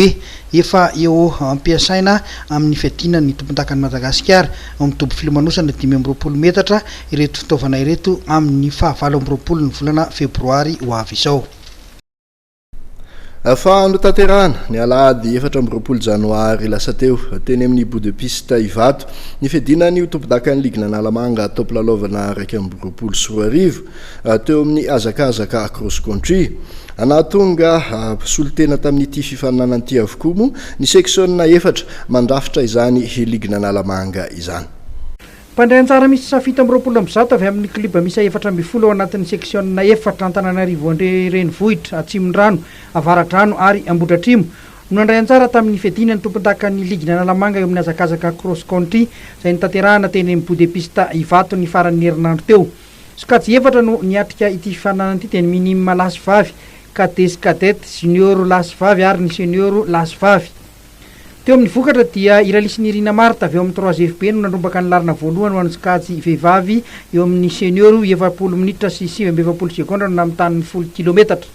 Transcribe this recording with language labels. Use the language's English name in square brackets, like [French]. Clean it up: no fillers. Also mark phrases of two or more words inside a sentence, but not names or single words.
[Malagasy] Efa eo ampiasaina amin'ny fiadina ny tompontakan'i Madagasikara amin'ny tobo filomanosana 520 metatra ireto fitaovana ireto amin'ny 29 ny volana febroary ho avy izao. Fa notanterahana ny alahady 4 janoary lasa teo teny amin'ny [French] bout de piste [Malagasy] Ivato ny fiadina ny tompondakan'ny ligna Analamanga tao ampilalovanà 20 sy 20 teo amin'ny azakazaka [English] cross country [Malagasy] anatonga solotena tamin'ity fifaninanan'ity avokoa moa ny section 4 mandrafitra izany ligna Analamanga izany. Mpandrayan-tsara misy safita 20 avy amin'ny kliba misy 4 ao anatin'ny section 4 Antananarivo Andre Renivohitra Atsimondrano Avaradrano ary Ambodratrimo no nandray-antsara tamin'ny fiadina ny tompontakan'ny ligna Analamanga eo amin'ny azakazaka [English] cross country [Malagasy] izay nitanterahana teny amin'ny [French] bout de piste [Malagasy] Ivato ny faran'ny herinandro teo. Sokajy 4 no niatrika ity fifaninanan'ity teny minime lasy vavy, cadet sy cadette, junior lasy vavy ary ny senior lasy vavy. Teo amin'ny vokatra dia Iralisy Nirina Marta avy eo amin'ny 3FP no nandrombaka ny larina voalohany ho an'ny sokajy vehivavy eo amin'ny senior 20 minitra sy 20 sekondra no namitany 10 kilometatra.